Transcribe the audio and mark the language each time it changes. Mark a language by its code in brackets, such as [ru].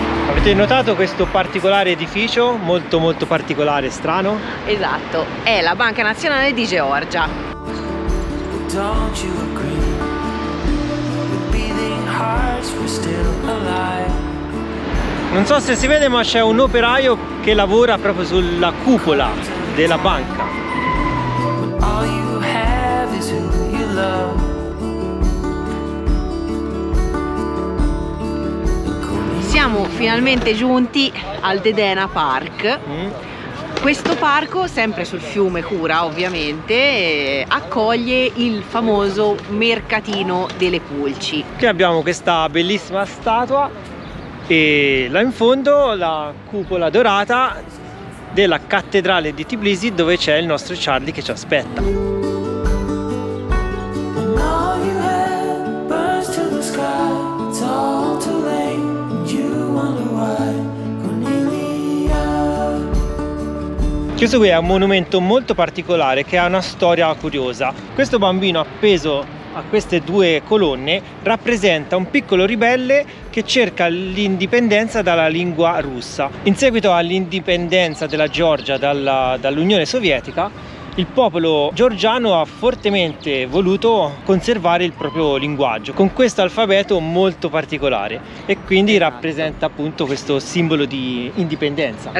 [it] Avete notato questo particolare edificio? Molto molto particolare, strano? Esatto, è la Banca Nazionale di Georgia. [en] Don't you agree? With beating hearts we're still alive. [it] Non so se si vede, ma c'è un operaio che lavora proprio sulla cupola della banca. [en] All you have is who you love. And [it] Siamo finalmente giunti al Dedena Park. Questo parco, sempre sul fiume Cura ovviamente, accoglie il famoso mercatino delle pulci. Qui abbiamo questa bellissima statua e là in fondo la cupola dorata della cattedrale di Tbilisi, dove c'è il nostro Charlie che ci aspetta. [en] And all you have burns to the sky. It's all too late, and you wonder why. [it] Cornelia. Questo qui è un monumento molto particolare che ha una storia curiosa. Questo bambino appeso a queste due colonne rappresenta un piccolo ribelle che cerca l'indipendenza dalla lingua russa. In seguito all'indipendenza della Georgia dall'Unione Sovietica, il popolo georgiano ha fortemente voluto conservare il proprio linguaggio con questo alfabeto molto particolare, e quindi rappresenta appunto questo simbolo di indipendenza,